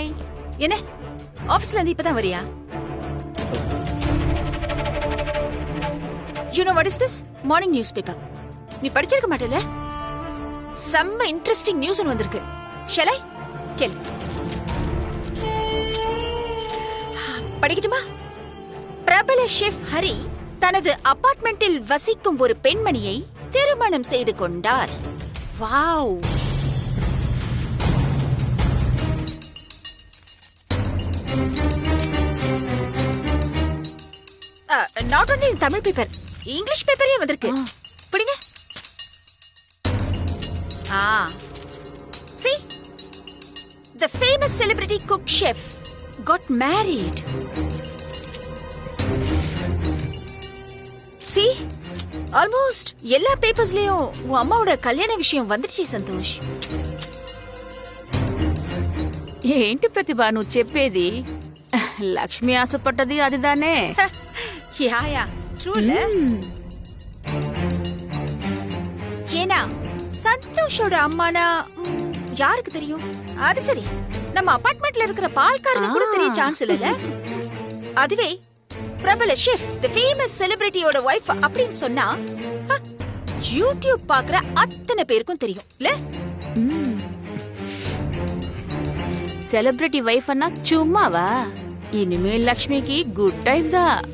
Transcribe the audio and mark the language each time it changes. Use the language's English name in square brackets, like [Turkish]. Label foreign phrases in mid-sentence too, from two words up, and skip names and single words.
[Tamil] என்ன ஆபீஸ்ல இருந்து இப்பதான் வரியா? [English] You know what is this? Morning newspaper. [Tamil] நீ படிச்சிருக்க மாட்டேல? செம்ம [English] interesting news [Tamil] ஒன்று வந்திருக்கு. [English] Shall I? [Tamil] கேளு. படிக்கட்டுமா? பிரபல ஷெஃப் ஹரி தனது அபார்ட்மெண்டில் வசிக்கும் ஒரு பெண்மணியை திருமணம் செய்து கொண்டார். வாவ்! [English] not only Tamil paper, English paper [Tamil] வந்திருக்கு. பிடிங்க. [English] See, the famous celebrity cook chef got married. See, almost [Tamil] எல்லா பேப்பர்ஸ்லயும் உன் அம்மாவோட கல்யாண விஷயம் வந்துடுச்சு சந்தோஷ். [Telugu] ఏంటి ప్రతిభ నువ్వు చెప్పేది? లక్ష్మి ఆశపడ్డది అదిదానే. [English] yeah true. [Tamil] ஏனா சந்தோஷோட அம்மானா யாருக்கு தெரியும்? அது சரி, நம்ம அபார்ட்மெண்ட்ல இருக்கிற பால்காரனுக்கு கூட தெரிய சான்ஸ் இல்லல. அதுவே பிரபல ஷெஃப், [English] the famous celebrity wife [Tamil] அப்படின்னு சொன்னா யூடியூப் பார்க்குற அத்தனை பேருக்கும் தெரியும் இல்ல? [English] celebrity wife [Tamil] அன்னா சும்மாவா? இனிமேல் லக்ஷ்மிக்கு [English] good time [Tamil] దా.